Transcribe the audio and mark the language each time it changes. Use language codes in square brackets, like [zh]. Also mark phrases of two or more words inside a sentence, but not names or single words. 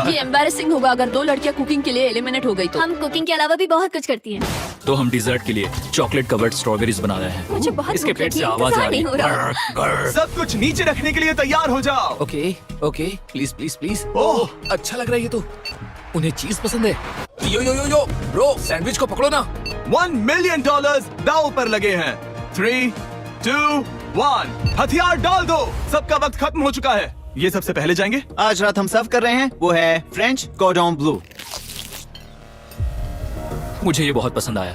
[hi] ये एम्बैरेसिंग होगा अगर 2 लड़कियां कुकिंग के लिए एलिमिनेट हो गई तो। हम कुकिंग के अलावा भी बहुत कुछ करती हैं। तो हम डिजर्ट के लिए [en] chocolate covered strawberries [hi] बना रहे हैं। मुझे बहुत इसके भूख पेट से लगी है, आवाज आ इंतजार रही नहीं हो रहा। है। सब कुछ नीचे रखने के लिए तैयार हो जाओ। [en] okay okay, please please please. ओह। [hi] ओह अच्छा लग रहा है ये तो। उन्हें चीज पसंद है। [en] yo yo yo yo bro, [hi] सैंडविच को पकड़ो ना। $1 मिलियन दांव पर लगे हैं। 3, 2, 1 हथियार डाल दो। सबका वक्त खत्म हो चुका है। ये सबसे पहले जाएंगे। आज रात हम सर्व कर रहे हैं वो है फ्रेंच कॉर्डन ब्लू। मुझे ये बहुत पसंद आया।